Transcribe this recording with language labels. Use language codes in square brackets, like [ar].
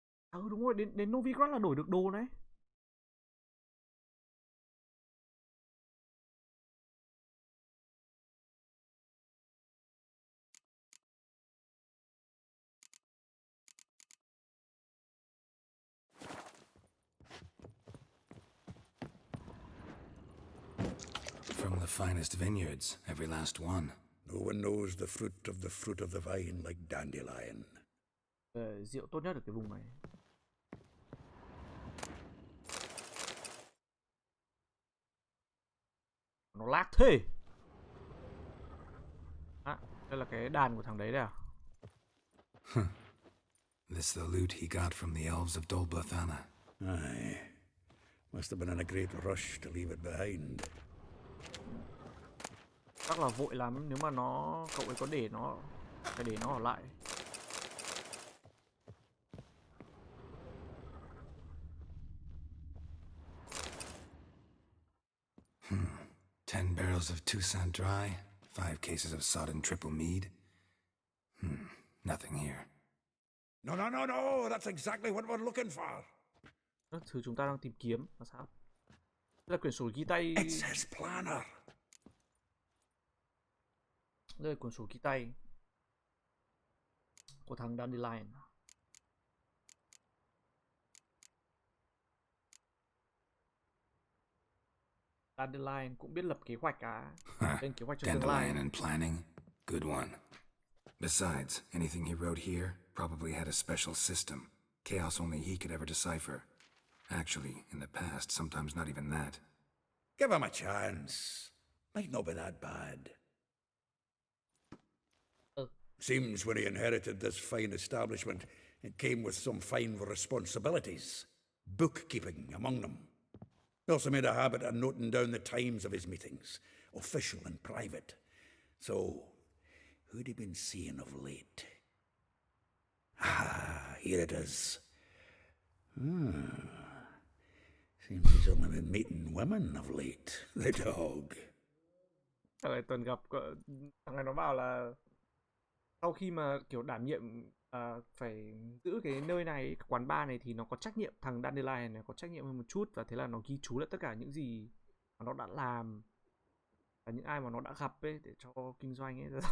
[vi] À đúng rồi, đến Novigrad là đổi được đồ đấy. [en] From the finest vineyards, every last one. No one knows the fruit of the vine like Dandelion. [vi] Rượu tốt nhất ở cái vùng này. Nó lag thế. À, đây là cái đàn của thằng đấy đây à? [en] This the loot he got from the elves of Dolblathana. Aye. Must have been in a great rush to leave it behind. [vi] Chắc là vội lắm, nếu mà cậu ấy có để nó, phải để nó ở lại. [en] Ten barrels of Toussaint Dry, 5 cases of sodden triple mead. Nothing here. No, that's exactly what we're looking for. [vi] Các thứ chúng ta đang tìm kiếm là sao? Đây là quyển sổ ghi tay. [en] It's his planner. [vi] Đây là quyển sổ ghi tay của thằng Dandelion. Dandelion cũng biết lập kế hoạch à? Lên kế hoạch cho tương lai. [en] Dandelion and planning, good one. Besides, anything he wrote here probably had a special system, chaos only he could ever decipher. Actually, in the past, sometimes not even that. Give him a chance. Might not be that bad. Seems when he inherited this fine establishment, it came with some fine responsibilities. Bookkeeping among them. He also made a habit of noting down the times of his meetings, official and private. So, who'd he been seeing of late? Ah, here it is. Seems he's only been meeting women of late. The dog. [vi] Thằng này tuần gặp, thằng này nó bảo là sau khi mà kiểu đảm nhiệm phải giữ cái nơi này, cái quán bar này thì nó có trách nhiệm, thằng Dandelion này có trách nhiệm hơn một chút, và thế là nó ghi chú lại tất cả những gì mà nó đã làm và những ai mà nó đã gặp ấy để cho kinh doanh ấy.